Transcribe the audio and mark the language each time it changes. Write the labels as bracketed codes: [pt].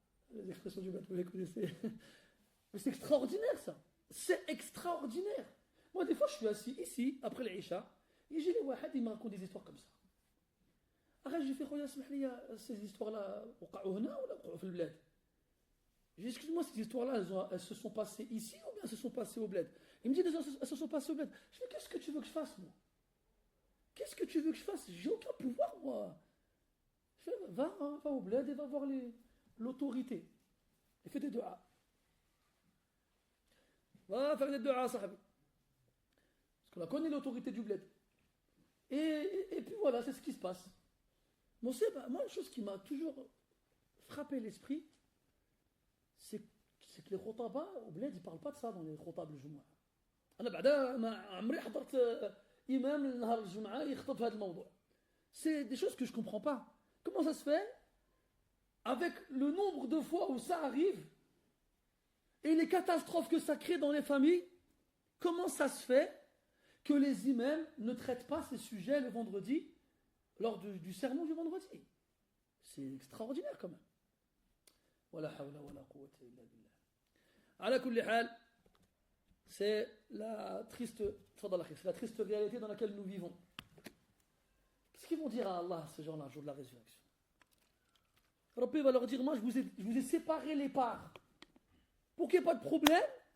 [fr] Les expressions du bateau, vous les connaissez. Mais c'est extraordinaire ça. C'est extraordinaire. Moi des fois je suis assis ici, après l'Isha, et j'ai les wahad, ils me racontent des histoires comme ça. Arrête, j'ai fait [ar] خويا اسمح لي [fr] ces histoires-là [ar] وقعوا هنا ولا وقعوا في البلاد. [fr] J'ai dit excuse-moi, ces histoires-là elles se sont passées ici ou bien elles se sont passées au bled? Il me dit elles se sont passées au bled. Je dis mais qu'est-ce que tu veux que je fasse moi? Qu'est-ce que tu veux que je fasse? J'ai aucun pouvoir moi. Je fais va au bled et va voir l'autorité. Et fais des duas. Va faire des duas sahabi. Parce qu'on a connu l'autorité du bled. Et puis voilà, c'est ce qui se passe. Moi, une chose qui m'a toujours frappé l'esprit, c'est que les khotaba au bled, ils ne parlent pas de ça dans les khotab le Jumu'ah. [ar] أنا بعدا ما عمري حضرت إمام النهار الجمعة يخطب في هذا الموضوع. [fr] C'est des choses que je ne comprends pas. Comment ça se fait, avec le nombre de fois où ça arrive, et les catastrophes que ça crée dans les familles, comment ça se fait que les imams ne traitent pas ces sujets le vendredi, lors du sermon du vendredi? C'est extraordinaire quand même. [ar] ولا حول ولا قوة إلا بالله. على كل حال, [fr] c'est la triste réalité dans laquelle nous vivons. Qu'est-ce qu'ils vont dire à Allah ces gens-là, le jour de la résurrection? Rabbi va leur dire, moi je vous ai séparé les parts pour qu'il n'y ait pas de problème.